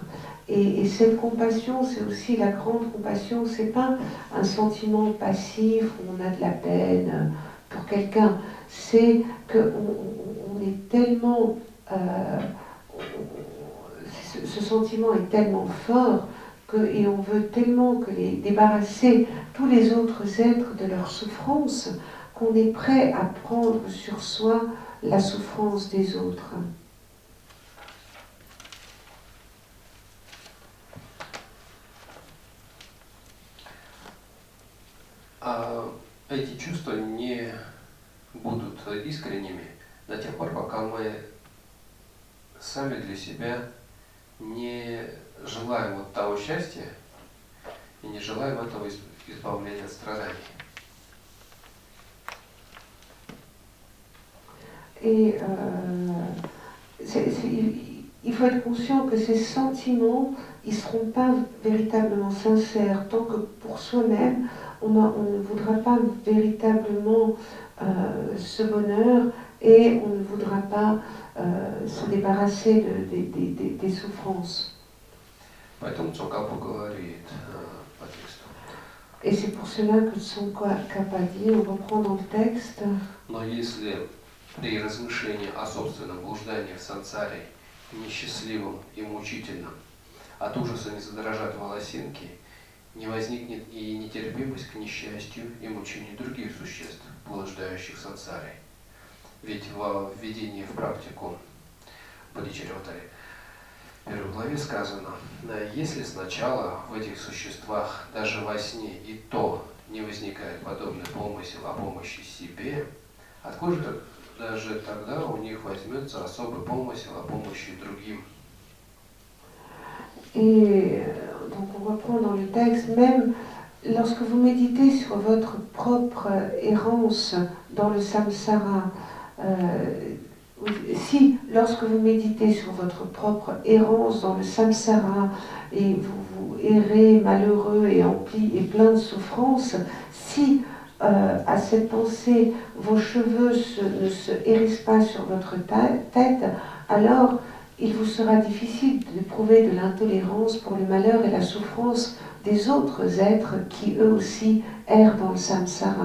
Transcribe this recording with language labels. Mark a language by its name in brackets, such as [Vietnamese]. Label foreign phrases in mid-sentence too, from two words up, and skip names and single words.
[French] Et cette compassion, c'est aussi la grande compassion, c'est pas un sentiment passif où on a de la peine pour quelqu'un, c'est qu'on est tellement, ce sentiment est tellement fort et on veut tellement débarrasser tous les autres êtres de leur souffrance qu'on est prêt à prendre sur soi la souffrance des autres. [Russian] Эти чувства не будут искренними до тех пор, пока мы сами для себя не желаем вот того счастья и не желаем этого избавления от страданий. [French] Et il faut être conscient que ces sentiments, ils ne seront pas véritablement sincères tant que pour soi-même, on ne voudra pas véritablement ce bonheur et on ne voudra pas se débarrasser des souffrances. Et c'est pour cela que Tsongkhapa dit, on reprend dans le texte. [Russian] Но если при размышлении о собственном блуждании в сансаре несчастливым и мучительным от ужаса не задрожат волосинки, не возникнет и нетерпимость к несчастью и мучению других существ, блуждающих в сансаре. Ведь во введении в практику Бодхичарьяватари, в первой главе сказано, если сначала в этих существах даже во сне и то не возникает подобный помысел о помощи себе, откуда же даже тогда у них возьмется особый помысел о помощи другим? [French] Et donc on reprend dans le texte, même lorsque vous méditez sur votre propre errance dans le samsara, si lorsque vous méditez sur votre propre errance dans le samsara et vous errez malheureux et empli et plein de souffrance, si à cette pensée vos cheveux ne se hérissent pas sur votre tête, alors il vous sera difficile d'éprouver de l'intolérance pour le malheur et la souffrance des autres êtres qui eux aussi errent dans le samsara.